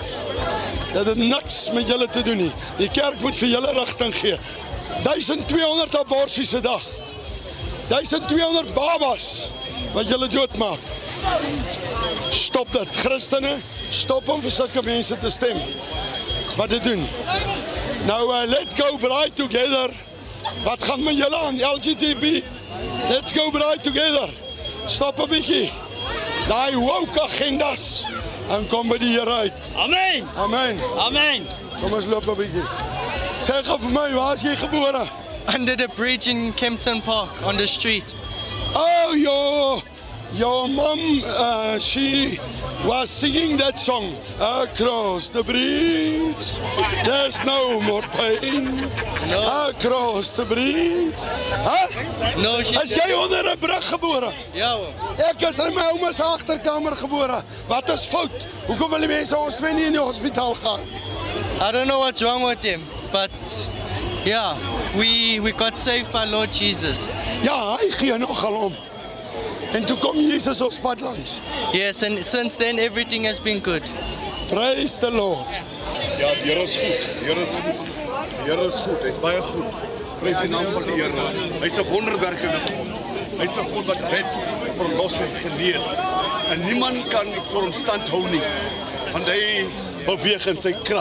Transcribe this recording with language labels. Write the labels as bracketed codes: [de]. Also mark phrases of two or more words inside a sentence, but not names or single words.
[af] Dit het niks met julle te doen nie. Die kerk moet vir julle rigting gee. 1200 aborsies 'n dag. 1200 babas wat julle doodmaak. Stop dit, Christene, stop om vir sulke mense te stem. Wat dit doen? Nou, [en] let's go bright together. [af] Wat gaan met julle aan? LGTB? [en] Let's go bright together. [af] Stop 'n bietjie. Daai woke agendas. En kom by die Here uit. Amen. Amen. Amen. Kom ons loop 'n bietjie. Sê gou vir my, waar is jy gebore? [en] Under the bridge in Kempton Park, on the street. Oh, your mom, she was singing that song, across the bridge, there's no more pain, across the bridge. No, [af] is jy onder 'n brug gebore? Ja hoor. Ek is in my ouma se agterkamer gebore. Wat is fout? Hoekom wil die mense ons twee nie in die hospitaal gaan? [en] I don't know what's wrong with him, but yeah, we got saved by Lord Jesus. [af] Ja, hy gee nogal om. En toe kom Jesus ons pad langs. [en] Yes, and since then everything has been good. Praise the Lord. [af] Ja, die Here is goed. Die Here is goed. Die Here is goed. Hy's baie goed. Prys die naam van die Here. Hy's 'n wonderwerkende God. Hy's 'n God wat red, verlos en genees. En niemand kan vir hom stand hou nie. Want hy beweeg in sy krag.